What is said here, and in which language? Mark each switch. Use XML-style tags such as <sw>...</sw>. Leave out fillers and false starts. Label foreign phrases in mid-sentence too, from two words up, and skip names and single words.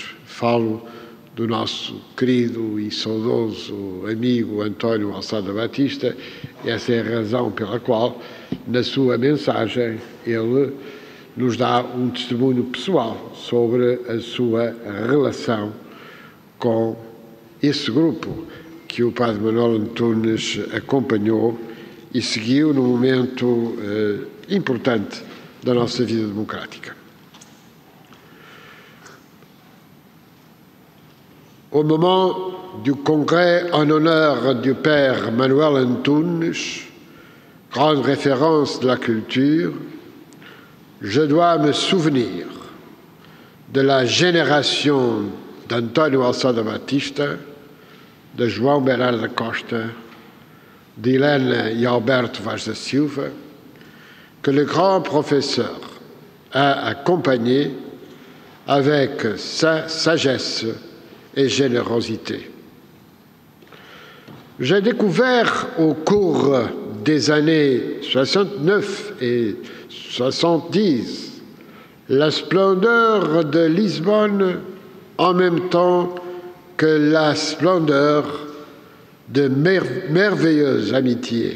<pt>Falo do nosso querido e saudoso amigo António Alçada Batista, e essa é a razão pela qual, na sua mensagem, ele nos dá um testemunho pessoal sobre a sua relação com esse grupo que o padre Manuel Antunes acompanhou e seguiu num momento importante da nossa vida democrática.</pt> <fr>Au moment du congrès en honneur du père Manuel Antunes, grande référence de la culture, je dois me souvenir de la génération d'António Alçada Batista, de João Bernardo da Costa, d'Helena e Alberto Vaz da Silva, que le grand professeur a accompagné avec sa sagesse et générosité. J'ai découvert au cours des années 69 et 70 la splendeur de Lisbonne en même temps que la splendeur de merveilleuses amitiés.</fr>